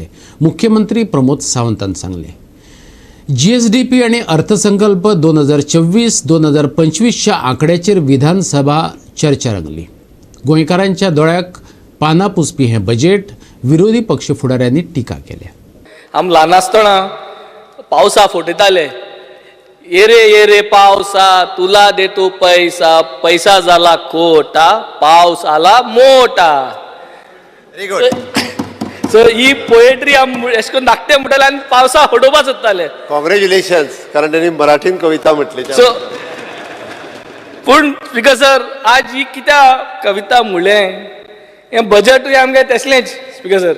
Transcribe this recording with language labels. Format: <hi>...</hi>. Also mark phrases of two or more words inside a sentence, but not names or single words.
<kok>मुख्यमंत्री प्रमोद सावंतान सांगले. GSDP आणि अर्थसंकल्प 2024-2025च्या आंकड्याचेर विधानसभा चर्चा रंगली. गोंयकारांच्या दोळ्याक पानां पुसपी हें बजेट विरोधी पक्ष फुडाऱ्यांनी टिका केल्या. आम ल्हान आसतना पावसा फुटयताले,</kok> <mr>ये रे पावसा तुला देतो पैसा, पैसा जाला खोटा, पावस आला मोठा.</mr> <en>very good.</en> <kok>सो ही पोएट्री आम अशें करून धाकटे म्हणटाले आनी पावसा हडोवपा सोदताले. कॉंग्रॅच्युलेशन्स कारण त्यांनी मराठीन कविता म्हटली. सो पूण</kok> <en>speaker sir</en> <kok>आज ही कित्या कविता म्हणलें हें बजेटूय आमगे तसलेंच</kok> <en>speaker sir.</en>